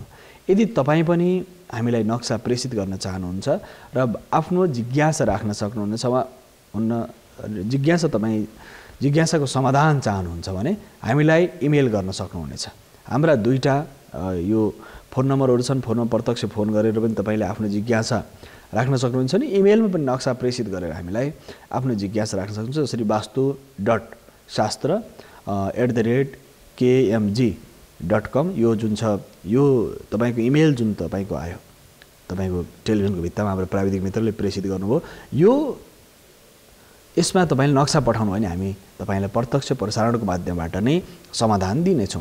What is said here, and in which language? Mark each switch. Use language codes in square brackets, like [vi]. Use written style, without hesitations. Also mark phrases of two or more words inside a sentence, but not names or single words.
[ne] यदि तपाईँ पनि हामीलाई नक्सा प्रेषित गर्न चाहनुहुन्छ र आफ्नो जिज्ञासा राख्न सक्नुहुनेछ जिज्ञासाको समाधान चाहनुहुन्छ भने हामीलाई इमेल गर्न सक्नुहुनेछ। हाम्रा दुईटा यो फोन नम्बरहरू छन्, फोनमा प्रत्यक्ष फोन गरेर पनि तपाईँले आफ्नो जिज्ञासा राख्न सक्नुहुन्छ नि इमेलमा पनि नक्सा प्रेषित गरेर हामीलाई आफ्नो जिज्ञासा राख्न सक्नुहुन्छ। जसरी vastu.shastra@kmg.com यो जुन छ, यो तपाईँको इमेल जुन तपाईँको आयो, तपाईँको टेलिभिजनको भित्तामा हाम्रो प्राविधिक मित्रले प्रेषित गर्नुभयो, यो यसमा तपाईँले नक्सा पठाउनु भने हामी तपाईँलाई प्रत्यक्ष प्रसारणको माध्यमबाट नै समाधान दिनेछौँ।